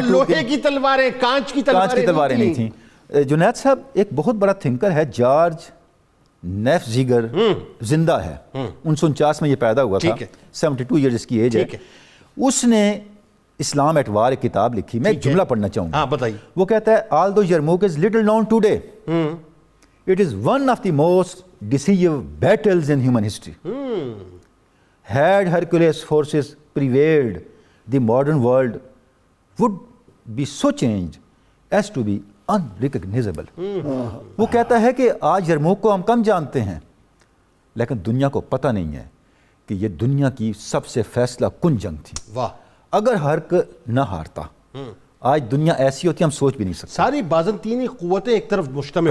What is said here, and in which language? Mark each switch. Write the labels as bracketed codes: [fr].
[ur] اور لوہے کی تلواریں، کانچ کی تلواریں نہیں تھیں. جنید صاحب ایک بہت بڑا تھنکر ہے جارج نیف زیگر، زندہ ہے، 1949 میں یہ پیدا ہوا تھا، 72 ایئر اس کی ایج ہے. اس نے اسلام ایٹ وار ایک کتاب لکھی، میں ایک جملہ پڑھنا چاہوں گا. بتائیے. وہ کہتا ہے [en] although Yarmouk is little known today, it is one of the most decisive battles in human history. Had Hercules forces prevailed, the modern world would be so changed as to be unrecognizable. [ur] وہ کہتا ہے کہ آج یرموک کو ہم کم جانتے ہیں، لیکن دنیا کو پتہ نہیں ہے کہ یہ دنیا کی سب سے فیصلہ کن جنگ تھی. اگر ہرک نہ ہارتا آج دنیا ایسی ہوتی ہم سوچ بھی نہیں سکتے. ساری بازنطینی قوتیں ایک طرف مجتمع